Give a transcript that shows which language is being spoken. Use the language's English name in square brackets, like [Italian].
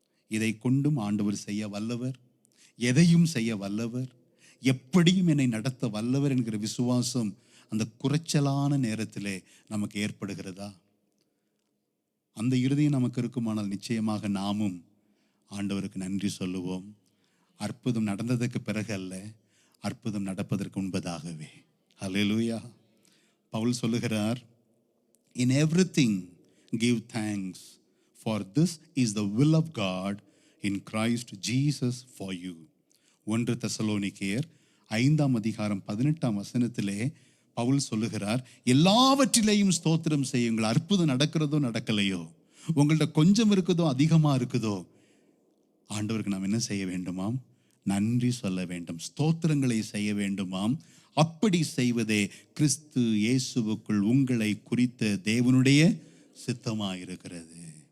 [Tamil] இதை கொண்டும் ஆண்டவர் செய்ய வல்லவர், எதையும் செய்ய வல்லவர், எப்படியும் என்னை நடத்த வல்லவர் என்கிற விசுவாசம் அந்த குறைச்சலான நேரத்திலே நமக்கு ஏற்படுகிறதா? அந்த இறுதியும் நமக்கு இருக்குமானால் நிச்சயமாக நாமும் ஆண்டவருக்கு நன்றி சொல்லுவோம். அற்புதம் நடந்ததற்கு பிறகு அல்ல, அற்புதம் நடப்பதற்கு முன்பதாகவே. ஹல்லேலூயா. பவுல் சொல்லுகிறார், [English] in everything give thanks, for this is the will of God in Christ Jesus for you. [Tamil] 1 தெசலோனிக்கேயர் 5:18 Pavul சொல்லுகிறார், எல்லாவற்றிலேயும் ஸ்தோத்திரம் செய்யுங்கள். அற்புதம் நடக்கிறதோ நடக்கலையோ, உங்கள்ட்ட கொஞ்சம் இருக்குதோ அதிகமா இருக்குதோ, ஆண்டவருக்கு நாம் என்ன செய்ய வேண்டுமாம்? நன்றி சொல்ல வேண்டும், ஸ்தோத்திரங்களை செய்ய வேண்டுமாம். அப்படி செய்வதே கிறிஸ்து இயேசுவுக்குள் உங்களை குறித்த தேவனுடைய சித்தமாயிருக்கிறது.